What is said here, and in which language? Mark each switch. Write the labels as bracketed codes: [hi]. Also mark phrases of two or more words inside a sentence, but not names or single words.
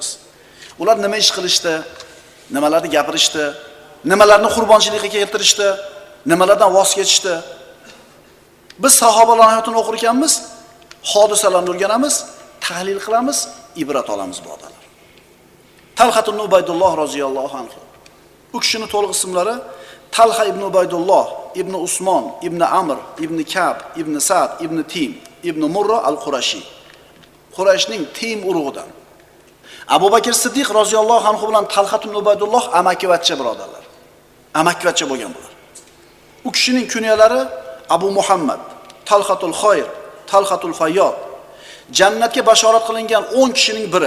[uz] Ular nima ish qilishdi, nimalarni gapirishdi, nimalarni qurbonchilikka keltirishdi, nimalardan voz kechishdi. Biz sahobalarning hayotini o'qir ekanmiz, hodisalarni o'rganamiz, tahlil qilamiz, ibrat olamiz, birodarlar. Talhat ibn Ubaydulloh [ar] رضي الله عنه. [uz] Bu kishining to'liq ismlari Talha ibn Ubaydulloh, ibn Usmon, ibn Amr, ibn Kab, ibn Sa'd, ibn Tim, ibn Murra al-Qurashi. Qurayshning Tim urug'idan. Abu Bakr Siddiq [ar] رضي الله عنه [uz] bilan Talhat ibn Ubaydulloh amakivachcha birodarlar. Amakivachcha bo'lgan bular. U kishining kunyalari Abu Muhammad, Talhatul Khoyr, Talhatul Fayyod. Jannatga bashorat qilingan 10 kishining biri.